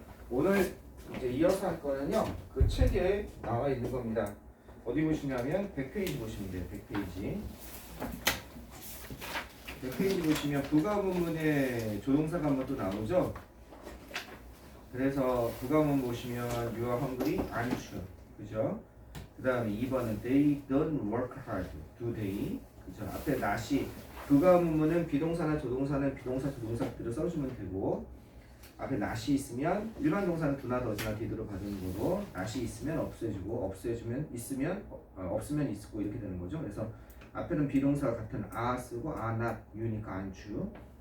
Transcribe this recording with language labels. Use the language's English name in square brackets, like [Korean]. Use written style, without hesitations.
[Korean] 오늘 이제 이어서 할 거는요. 그 책에 나와 있는 겁니다. 어디 보시냐면 100페이지 보시면 돼요. 100페이지. 100페이지 보시면 부가문문에 조동사가 한번 또 나오죠. 그래서 부가문 보시면 [English] you are hungry, I'm sure. [Korean] 그죠? 그 다음에 2번은 [English] they don't work hard, do they? [Korean] 그죠? 앞에 not이 부가문문은 비동사나 조동사는 비동사, 조동사 그대로 써주면 되고 앞에 not이 있으면 일반 동사는 do나 does나 did로 봐주는 거고 not이 있으면 없애주고 없애주면 있으면 없으면 있고 이렇게 되는 거죠. 그래서 앞에는 비동사가 같은 are 쓰고 are not, you니까 aren't.